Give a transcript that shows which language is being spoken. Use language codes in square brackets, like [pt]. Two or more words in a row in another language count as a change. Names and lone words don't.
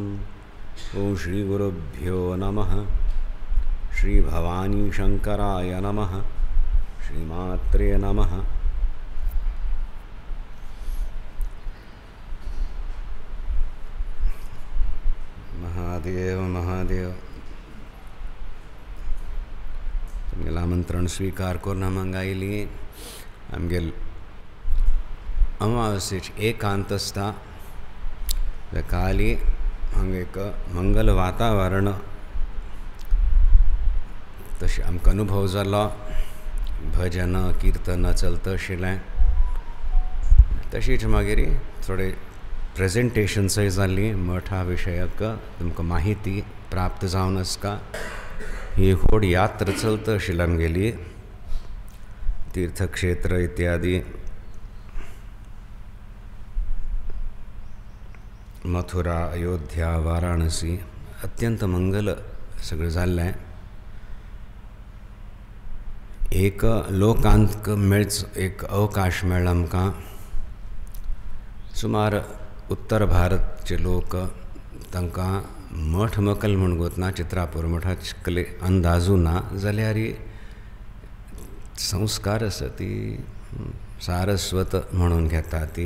[sa] ॐ श्रीगुरुभ्यो नमः. श्री भवानी शंकराय नमः. श्रीमात्रे नमः. महादेव महादेव. [kok] तुमगेलं आमंत्रण स्वीकार करून आमक आयलीं. आमगेल अमावस्येची एकांत आसता. काली हांगा एक मंगल वातावरण तशें आमकां अनुभव जालो. भजन कीर्तन चलता आशिल्लें. तशीच मागीर थोडे प्रेजेंटेशन्सय जाल्लीं मठा विशयक. तुमकां माहिती प्राप्त जावन आसता. ही व्हड यात्रा चलता आशिल्ली आमगेली. तीर्थक्षेत्र इत्यादी मथुरा अयोध्या वाराणसी अत्यंत मंगल सगळें जाल्लें. एक लोकांत मेळच एक अवकाश मेळ्ळो आमकां. सुमार उत्तर भारतचे लोक तांकां मठ मकल म्हूण गोतना चित्रापूर मठाचे अंदाजू ना जाल्यार संस्कार आसा ती सारस्वत म्हणून घेता ती.